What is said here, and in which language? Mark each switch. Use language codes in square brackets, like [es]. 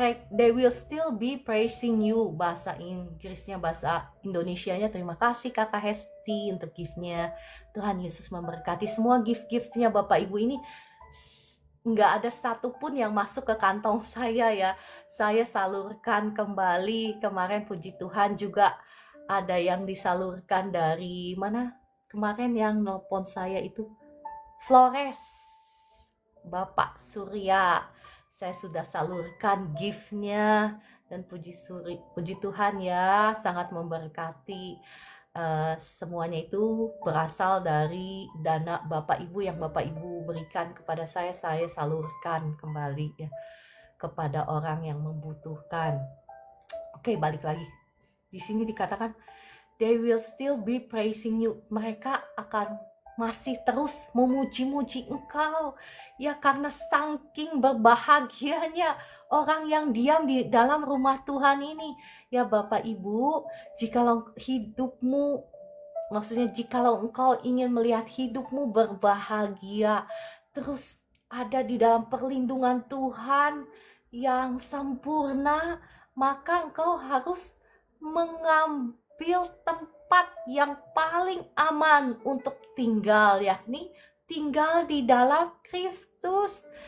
[en] They will still be praising you. [id] Bahasa Inggrisnya, bahasa Indonesianya. Terima kasih Kakak Hesti untuk gift-nya. Tuhan Yesus memberkati semua gift-giftnya Bapak Ibu ini. nggak ada satupun yang masuk ke kantong saya ya. Saya salurkan kembali. Kemarin puji Tuhan juga ada yang disalurkan dari mana? Kemarin yang nelpon saya itu Flores, Bapak Surya. Saya sudah salurkan gift-nya dan puji Tuhan ya, sangat memberkati. Semuanya itu berasal dari dana Bapak Ibu yang Bapak Ibu berikan kepada saya salurkan kembali ya kepada orang yang membutuhkan. Oke, balik lagi. Di sini dikatakan [en] they will still be praising you. [id] Mereka akan masih terus memuji-muji engkau ya, karena saking berbahagianya orang yang diam di dalam rumah Tuhan ini ya. Bapak Ibu, jikalau hidupmu, maksudnya jikalau engkau ingin melihat hidupmu berbahagia, terus ada di dalam perlindungan Tuhan yang sempurna, maka engkau harus mengambil tempat yang paling aman untuk tinggal, yakni tinggal di dalam Kristus.